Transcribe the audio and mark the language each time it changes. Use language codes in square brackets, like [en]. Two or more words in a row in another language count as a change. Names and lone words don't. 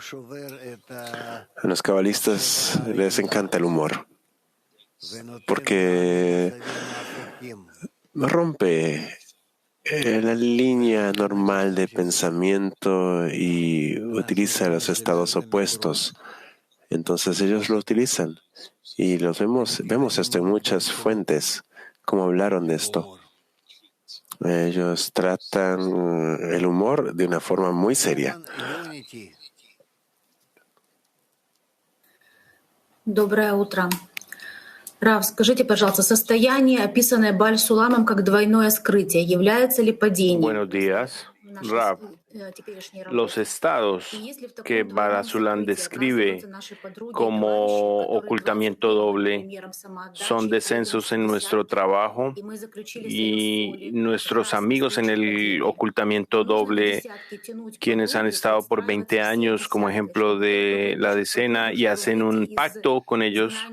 [es] A los cabalistas les encanta el humor porque rompe la línea normal de pensamiento y utiliza los estados opuestos. Entonces ellos lo utilizan y vemos esto en muchas fuentes, como hablaron de esto. Ellos tratan el humor de una forma muy seria. [ru] Доброе утро. Рав, скажите, пожалуйста, состояние, описанное Баль-Суламом как двойное скрытие, является ли падением? [es] Buenos días, Rav. Los estados que Bala-Sulam describe como ocultamiento doble son descensos en nuestro trabajo y nuestros amigos en el ocultamiento doble, quienes han estado por 20 años como ejemplo de la decena y hacen un pacto con ellos.